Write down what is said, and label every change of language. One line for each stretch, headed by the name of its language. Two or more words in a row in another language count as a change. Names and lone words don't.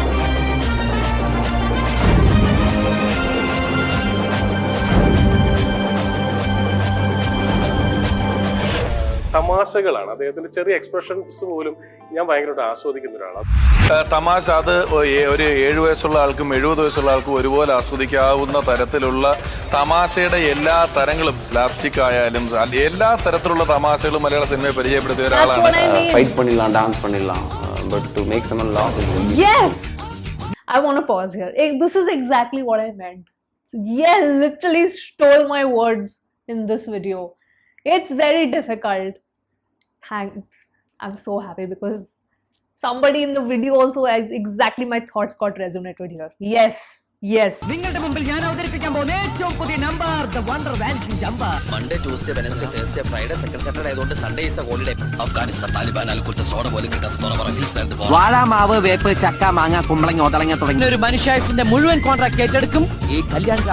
Malayalam: തമാശകളാണ് അദ്ദേഹത്തിന്റെ ചെറിയ എക്സ്പ്രഷൻസ് പോലും ഞാൻ ഭയങ്കരമായിട്ട് ആസ്വദിക്കുന്ന ഒരാളാണ്. തമാശ അത് ഒരു 7 വയസ്സുള്ള ആൾക്കും 70 വയസ്സുള്ള ആൾക്കും ഒരുപോലെ ആസ്വദിക്കാവുന്ന തരത്തിലുള്ള തമാശയുടെ എല്ലാ തരങ്ങളും, സ്ലാപ്സ്റ്റിക് ആയാലും എല്ലാ തരത്തിലുള്ള തമാശകളും മലയാള സിനിമയെ പരിചയപ്പെടുത്തിയ ഒരാളാണ്.
Tamil: ഫൈറ്റ് பண்ணிடலாம், டான்ஸ் பண்ணிடலாம்,
English: but to make someone laugh is really... Yes, I want to pause here. This is exactly what I meant. Yeah, literally stole my words in this video. It's very difficult. I'm so happy because somebody in the video also exactly my thoughts got resonated here. Yes.
Malayalam: നിങ്ങളുടെ മുമ്പിൽ ഞാൻ അവതരിപ്പിക്കാൻ പോകുന്ന ഏറ്റവും പുതിയ നമ്പർ, ദ വണ്ടർ വാനിറ്റി ജമ്പർ.
English: Monday, Tuesday, Wednesday, Thursday, Friday, second Saturday ആയതുകൊണ്ട് Sunday is a holiday.
Malayalam: അഫ്ഗാനിസ്ഥാൻ താലിബാൻ അൽക്കുലത്തെ സോഡ പോലെ കിട്ടാത്ത വാഴാമാവ്, വേപ്പ്, ചക്ക, മാങ്ങ, കുമ്പളങ്ങ, ഒതളങ്ങ തുടങ്ങിയ ഒരു മനുഷ്യായുസിന്റെ മുഴുവൻ കോൺട്രാക്ട് ഏറ്റെടുക്കും ഈ കല്യാൺ.